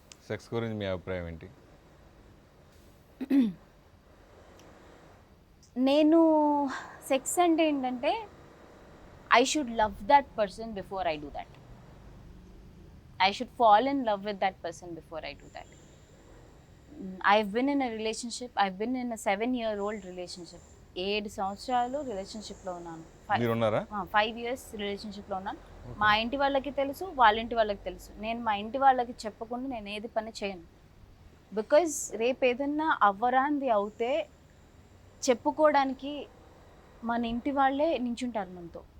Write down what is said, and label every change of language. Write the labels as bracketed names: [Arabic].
[Telugu] Sex గురించి మీ అభిప్రాయం ఏంటి? నేను సెక్స్ అంటే ఏంటంటే [English] I should love that person before I do that. I should fall in love with that person before I do that. I've been in a relationship. I've been in a 7-year-old relationship. [Telugu] 7 సంవత్సరాలు రిలేషన్షిప్లో ఉన్నాను. 5 years రిలేషన్షిప్లో ఉన్నాను. మా ఇంటి వాళ్ళకి తెలుసు, వాళ్ళ ఇంటి వాళ్ళకి తెలుసు. నేను మా ఇంటి వాళ్ళకి చెప్పకుండా నేను ఏది పని చేయను. బికాజ్ రేపు ఏదన్నా అవ్వరాంది అవుతే చెప్పుకోవడానికి మన ఇంటి వాళ్ళే నించుంటారు మనతో.